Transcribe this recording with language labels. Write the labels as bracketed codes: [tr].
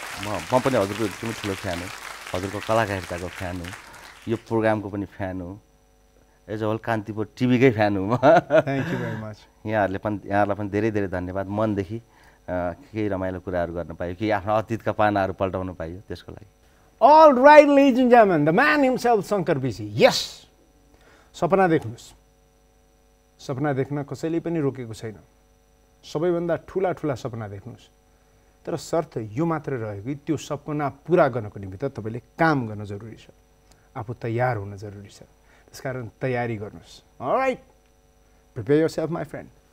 [ne] म पनि हजुरको एकदमै ठुलो फ्यान हो, हजुरको कलाकारिताको फ्यान हो, यो प्रोग्रामको पनि फ्यान हो, [en] as a whole [ne] Kantipur टिभीकै fan हो म। [en] Thank you very much. [ne] यहाँहरूलाई पनि धेरै धेरै धन्यवाद। मनदेखि केही रमाइलो कुराहरू गर्न पाइयो, कि आफ्नो अतीतका पानाहरू पल्टाउन पाइयो, त्यसको लागि। [en] All right, ladies and gentlemen, the man himself, Shankar BC. [ne] Yes! सपना देख्नुहोस्। सपना देख्न कसैले पनि रोकेको छैन। सबैभन्दा ठुला सपना देख्नुहोस्। तर शर्त यो मात्र रह्यो कि त्यो सपना पुरा गर्नको निमित्त तपाईँले काम गर्न जरुरी छ, आफू तयार हुन जरुरी छ। त्यसकारण तयारी गर्नुहोस्। [en] All right, prepare yourself, my friend.